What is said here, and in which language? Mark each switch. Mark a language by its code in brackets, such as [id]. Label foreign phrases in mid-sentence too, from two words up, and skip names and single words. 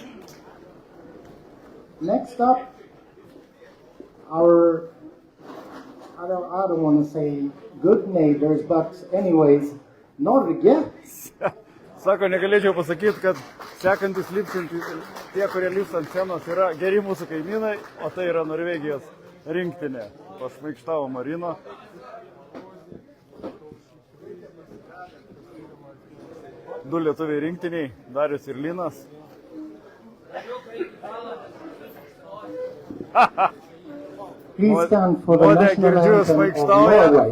[en] Next up, our, I don't want to say good neighbors, but anyways, Norge. [lt] Sako, negalėčiau pasakyti, kad sekantis lipsantys, tie, kurie lips ant scenos, yra geri mūsų kaimynai, o tai yra Norvegijos rinktinė. Pašmaikštavo Marino. Du lietuviai rinktiniai, Darius ir Linas. [en] Please stand for the [lt] Modė [en] national [lt] girdžiu, [en] anthem of [lt] smaikštauja, [en] Norway.